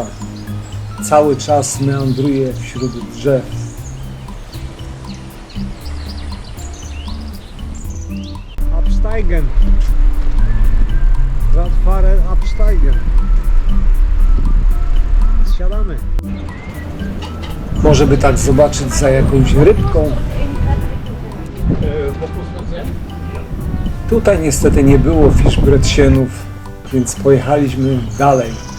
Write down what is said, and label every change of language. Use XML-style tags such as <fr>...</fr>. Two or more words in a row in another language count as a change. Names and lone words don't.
<pl>Cały czas meandruje wśród drzew.</pl> <de>Absteigen. Radfahren absteigen.</de> <pl>Zsiadamy. Może by tak zobaczyć za jakąś rybką. Tutaj niestety nie było Fischbrötchenów, więc pojechaliśmy dalej.</pl>